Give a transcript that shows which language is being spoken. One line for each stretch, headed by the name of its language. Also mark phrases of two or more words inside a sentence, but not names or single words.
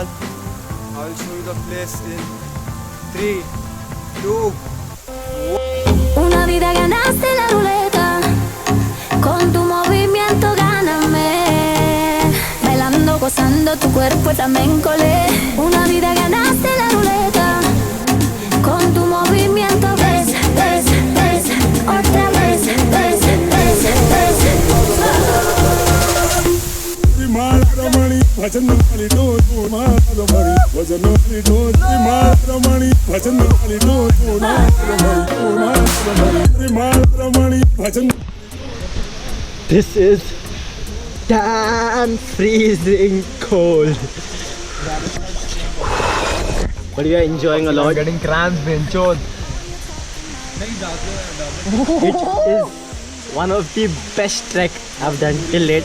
English: I will show you the place in 3, 2.
Spanish: Una vida ganaste la ruleta, con tu movimiento gáname, bailando, gozando tu cuerpo flamenco le. Una vida ganaste la ruleta, con tu movimiento ves, otra vez, Ramaramani, Vajanamani, do Ramaramani, Vajanamani, do Ramaramani, Vajanamani, do Ramaramani, Vajanamani.
English: This is damn freezing cold. But we are enjoying a lot. Getting cramps, benchod. It is one of the best trek I've done till late.